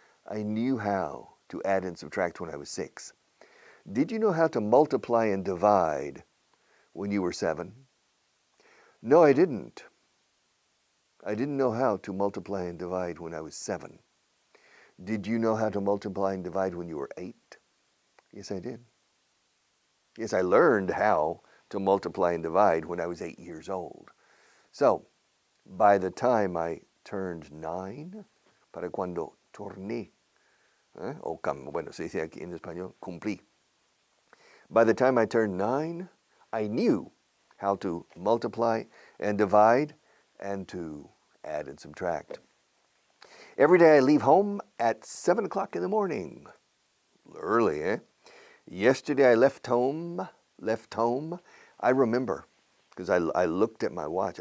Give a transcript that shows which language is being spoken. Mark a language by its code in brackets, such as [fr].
[en] I knew how to add and subtract when I was 6. Did you know how to multiply and divide when you were 7? No, I didn't. I didn't know how to multiply and divide when I was 7. Did you know how to multiply and divide when you were 8? Yes, I did. Yes, I learned how to multiply and divide when I was 8 years old. So, by the time I turned 9, [es] para cuando torné, bueno, se dice aquí en español, cumplí. [en] By the time I turned 9, I knew how to multiply and divide and to add and subtract. Every day I leave home at 7 o'clock in the morning. Early, eh? Yesterday I left home. I remember, because I looked at my watch.